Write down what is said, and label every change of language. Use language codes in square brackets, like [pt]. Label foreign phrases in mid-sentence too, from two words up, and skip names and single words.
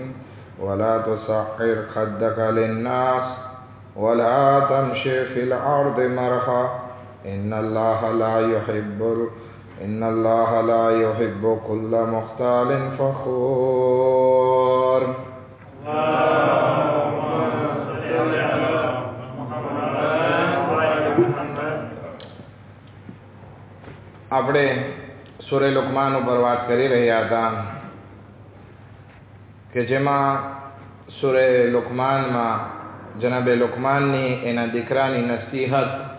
[ar] ولا تصعر خدك للناس ولا تمشي في الأرض مرحا إن الله لا يحب كل مختال فخور. [gu] આપણે સૂરે લુકમાન ઉપર વાત કરી રહ્યા હતા કે જેમાં સૂરે લુકમાનમાં જનાબે લુકમાનની એના દીકરાની નસીહત